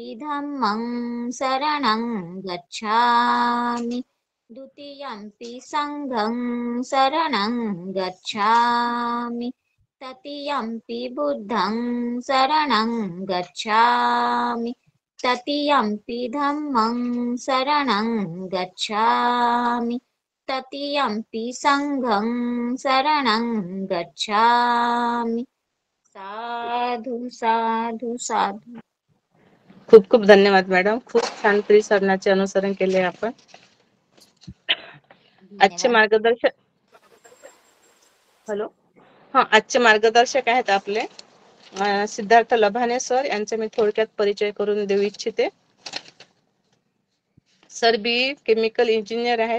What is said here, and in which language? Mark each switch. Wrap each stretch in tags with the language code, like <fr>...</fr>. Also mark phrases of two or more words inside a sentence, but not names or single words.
<pi>धम्मं शरणं गच्छामि, द्वितीयंपि संघं शरणं गच्छामि, तृतीयंपि बुद्धं शरणं गच्छामि, तृतीयंपि धम्मं शरणं गच्छामि, तृतीयंपि संघं शरणं गच्छामि. साधु साधु साधु.</pi> <mr>खूप खूप धन्यवाद मॅडम. खूप छान त्रिसरणाचे अनुसरण केले आपण. आजचे मार्गदर्शक आजचे मार्गदर्शक आहेत आपले सिद्धार्थ लभाने सर. यांचा मी थोडक्यात परिचय करून देऊ इच्छिते. सर बी</mr> <en>chemical engineer</en> <mr>आहे.</mr>